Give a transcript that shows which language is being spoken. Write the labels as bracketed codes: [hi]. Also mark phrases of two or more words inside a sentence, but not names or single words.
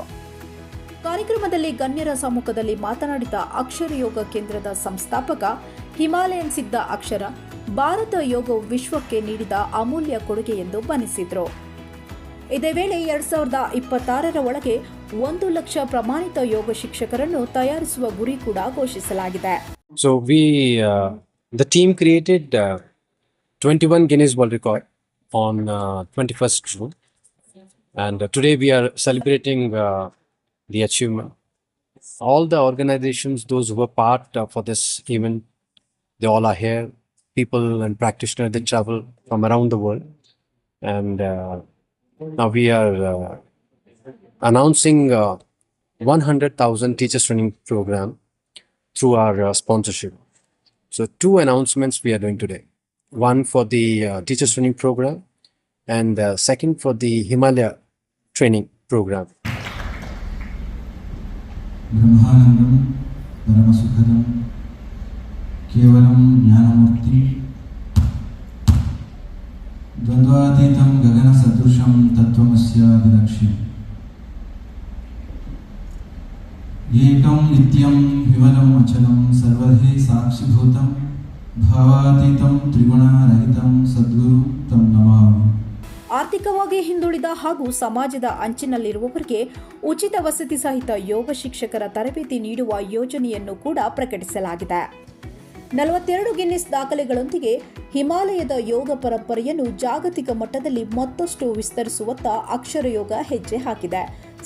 [kn] ಕಾರ್ಯಕ್ರಮದಲ್ಲಿ ಗಣ್ಯರ ಸಮ್ಮುಖದಲ್ಲಿ ಮಾತನಾಡಿದ ಅಕ್ಷರ ಯೋಗ ಕೇಂದ್ರದ ಸಂಸ್ಥಾಪಕ ಹಿಮಾಲಯನ್ ಸಿದ್ಧ ಅಕ್ಷರ, ಭಾರತ ಯೋಗವು ವಿಶ್ವಕ್ಕೆ ನೀಡಿದ ಅಮೂಲ್ಯ ಕೊಡುಗೆ ಎಂದು ಬಣ್ಣಿಸಿದರು. ಇದೇ ವೇಳೆ 2026ರ ಒಳಗೆ 1 ಲಕ್ಷ ಪ್ರಮಾಣಿತ ಯೋಗ ಶಿಕ್ಷಕರನ್ನು ತಯಾರಿಸುವ ಗುರಿ ಕೂಡ ಘೋಷಿಸಲಾಗಿದೆ. [en] So the team created 21 Guinness World Record on 21st June, and today we are celebrating the achievement. All the organizations, those who were part for this event, they all are here. People and practitioners, they travel from around the world, and now we are announcing 100,000 teachers training program through our sponsorship. So 2 announcements we are doing today. One for the teachers training program, and second for the Himalaya training program. [sa] ब्रह्मानन्दम् परमसुखदम् केवलम् ज्ञानमूर्ति द्वन्द्वातीतम् गगन सदृशम् तत्त्वमस्य विदक्षिम् एकम् नित्यम् विमलम् अचलम् सर्वधी साक्षिभूतम् भवातीतम् त्रिगुण रहितम् सद्गुरु तम् नमामि. [kn] ಆರ್ಥಿಕವಾಗಿ ಹಿಂದುಳಿದ ಹಾಗೂ ಸಮಾಜದ ಅಂಚಿನಲ್ಲಿರುವವರಿಗೆ ಉಚಿತ ವಸತಿ ಸಹಿತ ಯೋಗ ಶಿಕ್ಷಕರ ತರಬೇತಿ ನೀಡುವ ಯೋಜನೆಯನ್ನು ಕೂಡ ಪ್ರಕಟಿಸಲಾಗಿದೆ. 42 ಗಿನ್ನಿಸ್ ದಾಖಲೆಗಳೊಂದಿಗೆ ಹಿಮಾಲಯದ ಯೋಗ ಪರಂಪರೆಯನ್ನು ಜಾಗತಿಕ ಮಟ್ಟದಲ್ಲಿ ಮತ್ತಷ್ಟು ವಿಸ್ತರಿಸುವತ್ತ ಅಕ್ಷರ ಯೋಗ ಹೆಜ್ಜೆ ಹಾಕಿದೆ.